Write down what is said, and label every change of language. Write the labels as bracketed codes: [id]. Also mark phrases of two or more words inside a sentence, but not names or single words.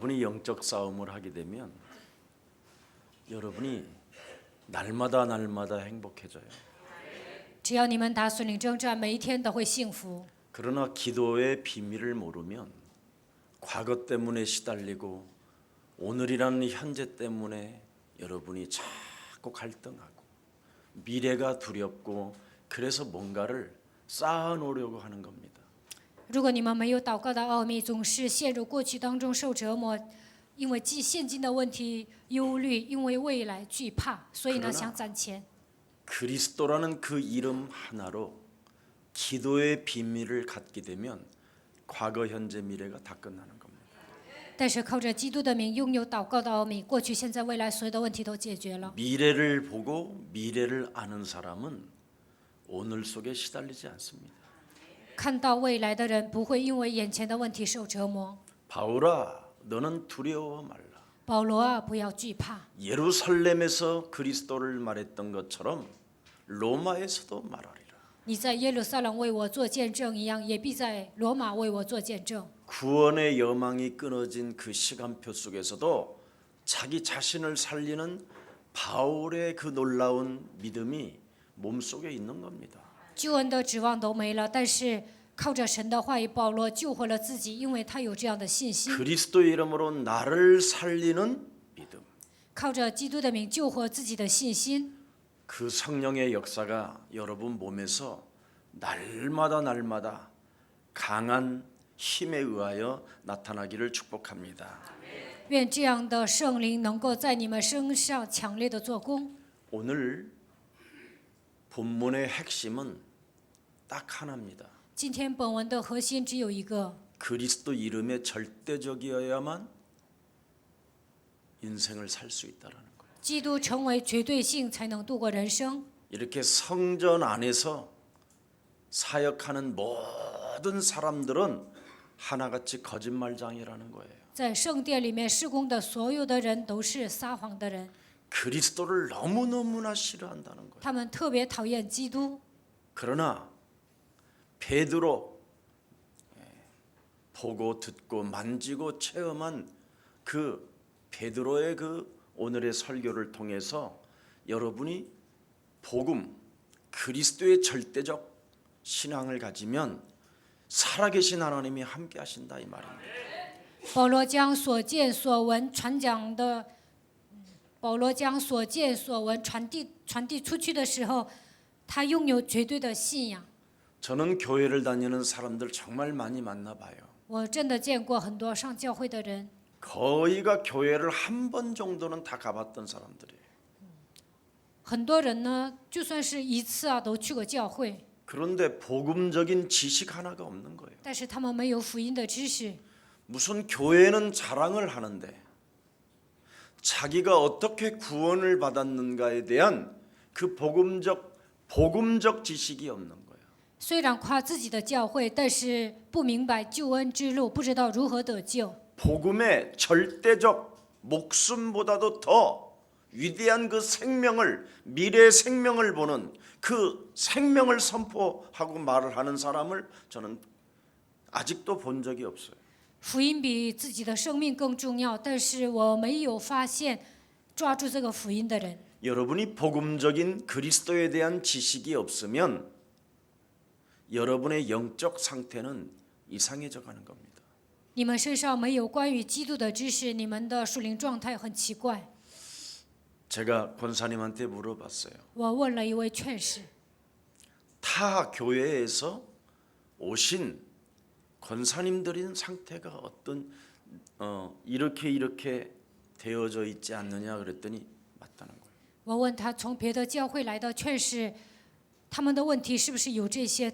[ko] 영적 싸움을 하게 되면 여러분이 날마다 행복해져요. [zh] 只要你们打属灵征战，每一天都会幸福。 [ko] 그러나 기도의 비밀을 모르면 과거 때문에 시달리고 오늘이라는 현재 때문에 여러분이 자꾸 갈등하고 미래가 두렵고 그래서 뭔가를 쌓아놓으려고 하는 겁니다. [zh] 如果你们没有祷告的奥秘，总是陷入过去当中受折磨，因为现今的问题忧虑，因为未来惧怕，所以呢想攒钱。 [ko] 그리스도라는 그 이름 하나로 기도의 비밀을 갖게 되면 과거, 현재, 미래가 다 끝나는 겁니다. [zh] 但是靠着基督的名，拥有祷告的奥秘，过去、现在、未来所有的问题都解决了。 [ko] 미래를 보고 미래를 아는 사람은 오늘 속에 시달리지 않습니다. [zh] 看到未来的人不会因为眼前的问题受折磨。 [ko] 바울아, 너는 두려워 말라. [zh] 保罗啊，不要惧怕。 [ko] 예루살렘에서 그리스도를 말했던 것처럼 로마에서도 말하리라. [zh] 你在耶路撒冷为我做见证一样，也必在罗马为我做见证。 [ko] 구원의 여망이 끊어진 그 시간표 속에서도 자기 자신을 살리는 바울의 그 놀라운 믿음이 몸속에 있는 겁니다. [zh] 救恩的指望都没了，但是靠着神的话语，保罗救活了自己，因为他有这样的信心。 [ko] 그리스도의 이름으로 나를 살리는 믿음. [zh] 靠着基督的名救活自己的信心， [ko] 그 성령의 역사가 여러분 몸에서 날마다 강한 힘에 의하여 나타나기를 축복합니다. [zh] 愿这样的圣灵能够在你们身上强烈的做工。 [ko] 오늘 본문의 핵심은 딱 하나입니다. [zh] 今天本文的核心只有一个： [ko] 그리스도 이름에 절대적이어야만 인생을 살 수 있다라는 거예요. [zh] 基督成为绝对性，才能度过人生。 [ko] 이렇게 성전 안에서 사역하는 모든 사람들은 하나같이 거짓말장이라는 거예요. [zh] 在圣殿里面施工的所有的人都是撒谎的人， [ko] 그리스도를 너무너무나 싫어한다는 거예요. [zh] 他们特别讨厌基督。 [ko] 그러나 베드로 보고 듣고 만지고 체험한 그 베드로의 그 오늘의 설교를 통해서 여러분이 복음 그리스도의 절대적 신앙을 가지면 살아계신 하나님이 함께 하신다 이 말입니다. [zh] 保罗将所见所闻传讲的，保罗将所见所闻传递出去的时候，他拥有绝对的信仰。 [ko] 저는 교회를 다니는 사람들 정말 많이 만나봐요. [zh] 我真的见过很多上教会的人， [ko] 거의가 교회를 한 번 정도는 다 가봤던 사람들이에요. [zh] 很多人呢，就算是一次啊，都去过教会， [ko] 그런데 복음적인 지식 하나가 없는 거예요. [zh] 但是他们没有福音的知识。 [ko] 무슨 교회는 자랑을 하는데 자기가 어떻게 구원을 받았는가에 대한 그 복음적 지식이 없는 거예요. [zh] 虽然夸自己的教会，但是不明白救恩之路，不知道如何得救。 [ko] 복음의 절대적 목숨보다도 더 위대한 그 생명을 미래의 생명을 보는 그 생명을 선포하고 말을 하는 사람을 저는 아직도 본 적이 없어요. [zh] 福音比自己的生命更重要，但是我没有发现抓住这个福音的人。 [ko] 여러분이 복음적인 그리스도에 대한 지식이 없으면 여러분의 영적 상태는 이상해져 가는 겁니다. [zh] 你们身上没有关于基督的知识，你们的属灵状态很奇怪。 [ko] 제가 권사님한테 물어봤어요. [zh] 我问了一位劝士， [ko] 타 교회에서 오신 권사님들인 상태가 어떤 이렇게 되어져 있지 않느냐 그랬더니 맞다는 거예요. [zh] 我问他从别的教会来的劝士，他们的问题是不是有这些？